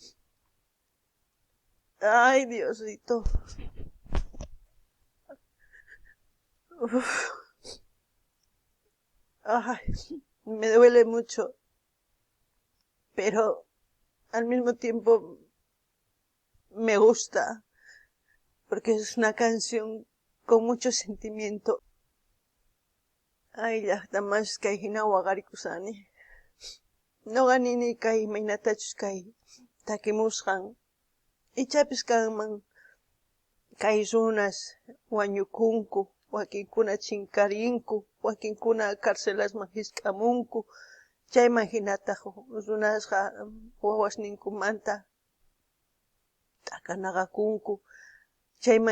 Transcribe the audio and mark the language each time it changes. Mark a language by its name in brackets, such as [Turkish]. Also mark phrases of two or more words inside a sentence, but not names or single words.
[Spanish] Ay, Diosito. Uf. Ay, me duele mucho, pero al mismo tiempo me gusta, porque es una canción con mucho sentimiento. [Quechua] Ay, llaqtamas kay hinawa qharikusani. Noqa nini kay imaynatachus kay takimusqan. Ichapis kanman kay runas wañukunku, wakinkuna chinkarinku, wakinkuna carcelas hisk'amunku, chayman hinata runasqa wawasninkumanta t'akanaqakunku, chayman